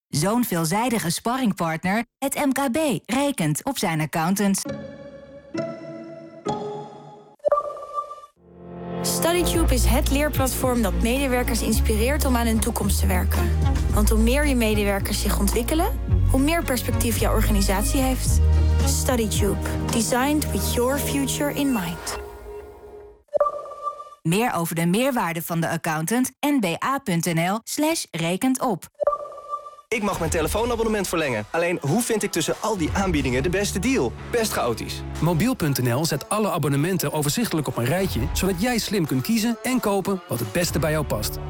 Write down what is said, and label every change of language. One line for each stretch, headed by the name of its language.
Dutch: Zo'n veelzijdige sparringpartner, het MKB, rekent op zijn accountants. StudyTube is het leerplatform dat medewerkers inspireert om aan hun toekomst te werken. Want hoe meer je medewerkers zich ontwikkelen, hoe meer perspectief jouw organisatie heeft.
English: StudyTube, designed with your future in mind.
Dutch: Meer over de meerwaarde van de accountant nba.nl/rekent op. Ik mag mijn telefoonabonnement verlengen. Alleen, hoe vind ik tussen al die aanbiedingen de beste deal? Best chaotisch. Mobiel.nl zet alle abonnementen overzichtelijk op een rijtje, zodat jij slim kunt kiezen en kopen wat het beste bij jou past.